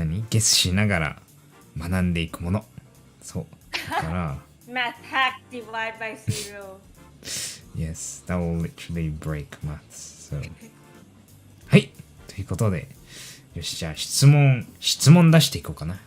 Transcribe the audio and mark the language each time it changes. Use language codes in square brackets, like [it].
[ja] ゲスしながら学んでいくもの。そう。だから、 [en] Math hack divide by zero. Yes, that will literally break maths. So. はい。 [ja] ということで、よし、じゃあ質問出していこうかな。